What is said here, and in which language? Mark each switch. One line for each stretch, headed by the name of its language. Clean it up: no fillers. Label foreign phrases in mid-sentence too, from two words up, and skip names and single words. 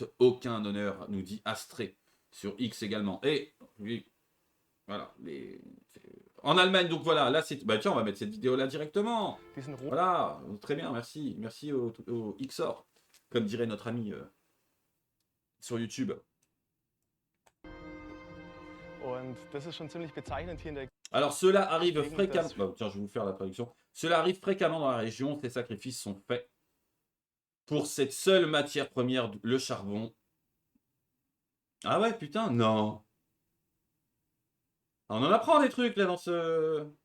French: Aucun honneur, nous dit Astré. Sur X également. Et oui, voilà. En Allemagne, donc voilà, là c'est. Bah tiens, on va mettre cette vidéo là directement. Voilà, très bien, merci. Merci au XOR, comme dirait notre ami sur YouTube.
German: Und das ist schon ziemlich bezeichnend hier in der
French: Alors, cela arrive fréquemment. Alimentation. Bah, tiens, je vais vous faire la traduction. Cela arrive fréquemment dans la région. Ces sacrifices sont faits pour cette seule matière première, le charbon. Ah ouais, putain, non. On en apprend des trucs là dans ce.